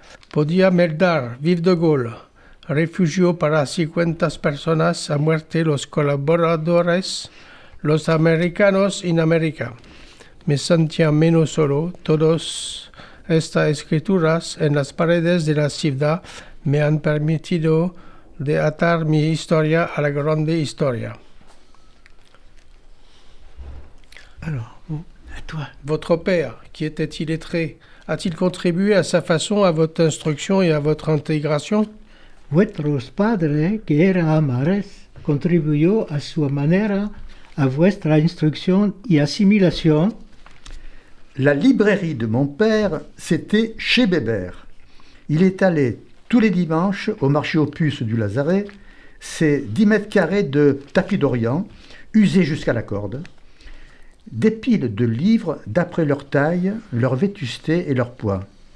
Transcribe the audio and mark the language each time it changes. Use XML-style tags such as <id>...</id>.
<lad>Podía meldar Vive de Gaulle, refugio para 50 personas a muerte los colaboradores, los americanos en América. Me sentía menos solo. Todas estas escrituras en las paredes de la ciudad me han permitido de atar mi historia a la grande historia.</lad> <fr>Alors, à toi. Votre père, qui était illettré, a-t-il contribué à sa façon à votre instruction et à votre intégration?</fr> <lad>Vuestros padres, que eran amares, contribuyó a su manera a vuestra instrucción y asimilación.</lad> <fr>La librairie de mon père, c'était chez Bébert. Il est allé tous les dimanches au marché aux puces du Lazaret. C'est 10 mètres carrés de tapis d'Orient, usés jusqu'à la corde. Des piles de livres d'après leur taille, leur vétusté et leur poids.</fr>